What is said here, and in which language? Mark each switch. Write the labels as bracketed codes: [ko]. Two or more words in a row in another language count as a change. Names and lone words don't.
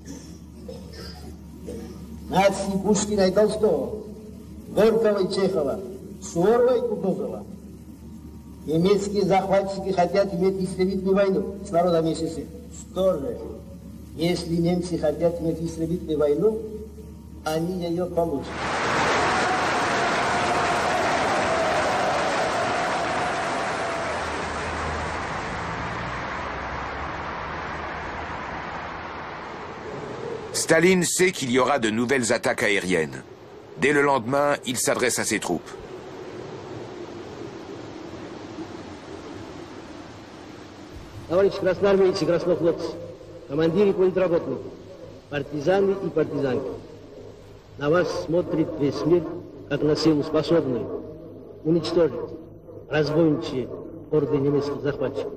[ru] Нации Пушкина и Толстого, Горького и Чехова, Суворова и Кутузова. Немецкие захватчики хотят иметь истребительную войну с народами СССР. Что же, если немцы хотят иметь истребительную войну, они ее получат. [fr] Staline sait qu'il y aura de nouvelles attaques aériennes. Dès le lendemain, il s'adresse à ses troupes. [ru] Товарищи красноармейцы, краснофлотцы, командиры политработных, партизаны и партизанки. На вас смотрит весь мир, как на силу способную уничтожить разбойничьи орды немецких захватчиков.